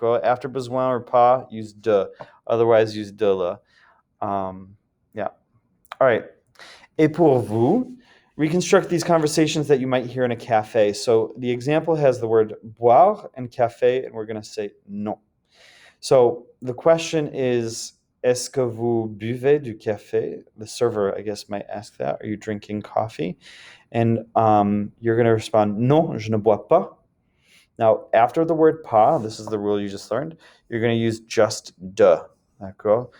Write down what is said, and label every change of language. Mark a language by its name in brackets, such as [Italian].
[English] After besoin or pas, use de. Otherwise, use de la. Yeah. All right. [French] Et pour vous, [English] reconstruct these conversations that you might hear in a cafe. So the example has the word boire and café, and we're going to say non. So the question is, [French] est-ce que vous buvez du café? [English] The server, I guess, might ask that. Are you drinking coffee? And you're going to respond, [French] non, je ne bois pas. [English] Now, after the word pas, this is the rule you just learned, you're going to use just de. D'accord?